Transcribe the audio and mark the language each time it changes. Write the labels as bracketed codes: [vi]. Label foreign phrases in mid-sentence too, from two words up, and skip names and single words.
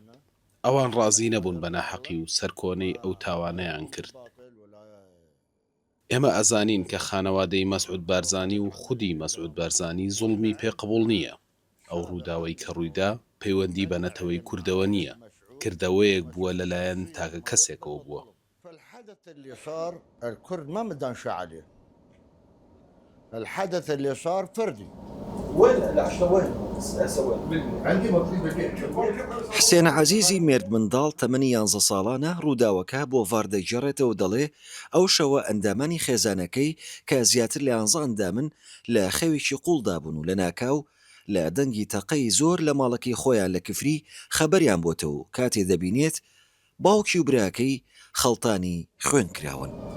[ckb] ئەوان ڕازی نەبوون بە ناحەقی و سەرکۆنەی ئەو تاوانەیان کرد. ئێمە ئەزانین کە خانەوادەی مەسعود بارزانی و خودی مەسعود بارزانی زوڵمی پێقبوڵ نییە. ئەو ڕووداوەی کە ڕوویدا پەیوەندی بە نەتەوەی کوردەوە نییە، کردەوەیەک بووە لەلایەن تاکە کەسێکەوە بووە. [ar] الحدث اللي صار الكرد ما مدانشا عليه. الحدث اللي صار فردي. [ckb] حسێن عەزیزی مێرد منداڵ تەمەنی 11 ساڵانە ڕووداوەکە بۆ ڤار دەگێڕێتەوە دەڵێ ئەو شەوە ئەندامانی خێزانەکەی کە زیاتر لە 11 ئەندامن لە خەوێکی قوڵدا بوون و لە ناکاو لە دەنگی تەقەی زۆر لە ماڵەکەی خۆیان لە کفری خەبەریان بۆتەوە و کاتێ دەبینێت باوکی و براکەی خەڵتانی خوێن کراون.